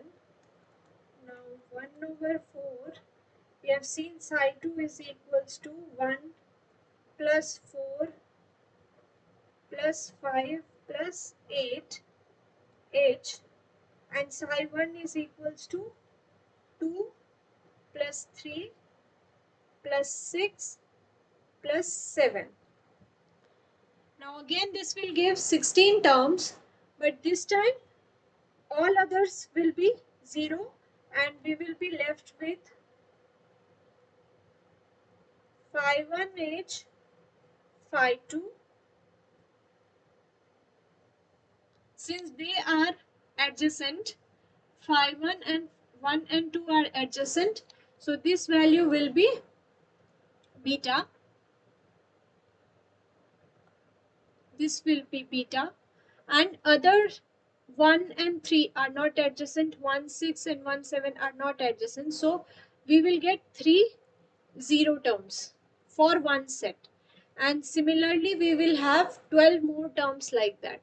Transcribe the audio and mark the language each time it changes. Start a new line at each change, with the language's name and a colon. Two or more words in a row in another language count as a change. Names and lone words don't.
English: Now 1 over 4, we have seen psi2 is equals to 1 plus 4 plus 5 plus 8 H, and psi1 is equals to 2 plus 3 plus 6 plus 7. Now again this will give 16 terms, but this time all others will be 0 and we will be left with phi1 H, phi2. Since they are adjacent, phi1 and 1 and 2 are adjacent, so this value will be beta. This will be beta, and other 1 and 3 are not adjacent, 1 6 and 1 7 are not adjacent, so we will get 3 0 terms for one set, and similarly we will have 12 more terms like that.